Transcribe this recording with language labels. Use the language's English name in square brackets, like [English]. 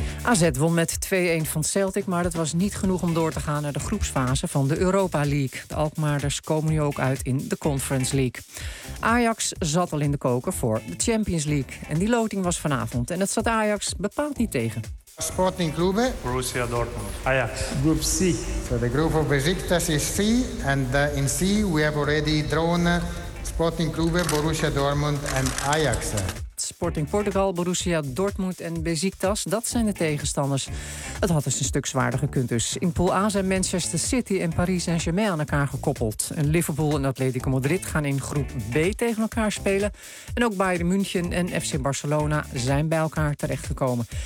[Dutch] AZ won met 2-1 van Celtic, maar dat was niet genoeg om door te gaan naar de groepsfase van de Europa League. De Alkmaarders komen nu ook uit in de Conference League. Ajax zat al in de koker voor de Champions League. En die loting was vanavond. En dat zat Ajax bepaald niet tegen. [English] Sporting Club, Borussia Dortmund, Ajax, Group C. So the group of Besiktas is C, and in C we have already drawn Sporting Club, Borussia Dortmund and Ajax. [Dutch] Sporting Portugal, Borussia Dortmund en Besiktas, dat zijn de tegenstanders. Het had dus een stuk zwaarder gekund dus. In Pool A zijn Manchester City en Paris Saint-Germain aan elkaar gekoppeld. En Liverpool en Atletico Madrid gaan in groep B tegen elkaar spelen. En ook Bayern München en FC Barcelona zijn bij elkaar terechtgekomen.